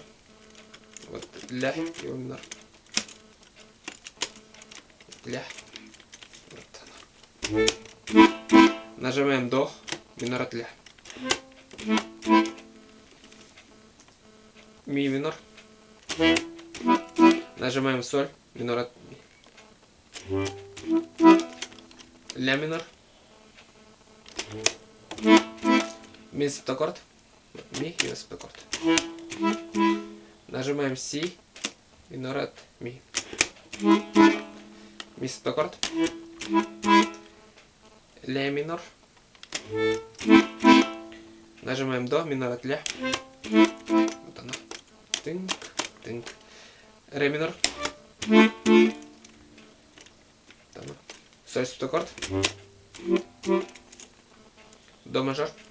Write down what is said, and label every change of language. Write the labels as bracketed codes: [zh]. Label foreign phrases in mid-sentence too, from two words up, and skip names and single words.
[ru] Вот ля и минор. Ля. Вот оно. Нажимаем до, минор от ля. Ми минор. Нажимаем соль, минор от ми. Ля минор. Ми септаккорд. Ми и септаккорд. Нажимаем си, минор от ми. Ми септаккорд. Ля минор. Нажимаем до, минор от ля. Вот она. Тынк, тынк. Ре минор. Вот она. Соль септаккорд. До мажор.